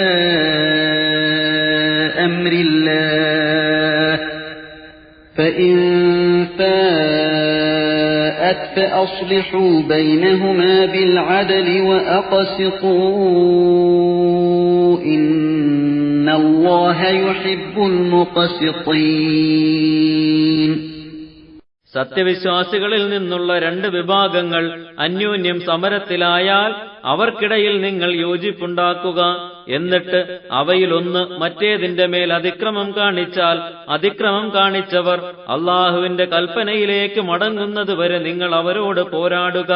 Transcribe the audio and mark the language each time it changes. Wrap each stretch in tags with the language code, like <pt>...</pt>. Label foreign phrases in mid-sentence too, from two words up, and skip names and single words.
<ar>أَمْرِ اللَّهِ فَإِن فَاءَتْ فَأَصْلِحُوا بَيْنَهُمَا بِالْعَدْلِ وَأَقْسِطُوا إِنَّ اللَّهَ يُحِبُّ الْمُقْسِطِينَ.</ar> <ml>സത്യവിശ്വാസികളിൽ നിന്നുള്ള രണ്ട് വിഭാഗങ്ങൾ അന്യോന്യം സമരത്തിലായാൽ അവർക്കിടയിൽ നിങ്ങൾ യോജിപ്പുണ്ടാക്കുക. എന്നിട്ട് അവയിലൊന്ന് മറ്റേതിന്റെ മേൽ അതിക്രമം കാണിച്ചാൽ അതിക്രമം കാണിച്ചവർ അള്ളാഹുവിന്റെ കൽപ്പനയിലേക്ക് മടങ്ങുന്നതുവരെ നിങ്ങൾ അവരോട് പോരാടുക.</ml>